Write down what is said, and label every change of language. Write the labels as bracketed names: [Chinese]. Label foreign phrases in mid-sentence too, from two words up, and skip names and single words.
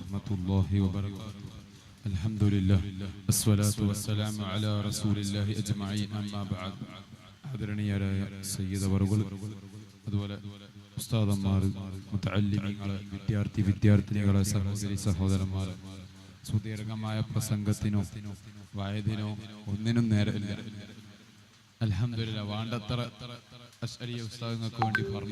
[Arabic] ورحمة الله وبركاته. الحمد لله والصلاة والسلام على رسول الله أجمعين أما بعد. [Malayalam] ആദരണീയരായ സയ്യിദ് അവറുകൾ, അതുപോലെ ഉസ്താദന്മാർ, മുതഅല്ലിമീങ്ങളെ, വിദ്യാർത്ഥിനികളെ, സഹോദരി സഹോദരന്മാർ, സുദീർഘമായ പ്രസംഗത്തിനോ വായതിനോ ഒന്നിനും നേരമില്ല. അൽഹംദുലില്ലാഹ് വേണ്ടത്ര അശ്അരി ഉസ്താദുകൾക്ക് വേണ്ടി പറഞ്ഞു.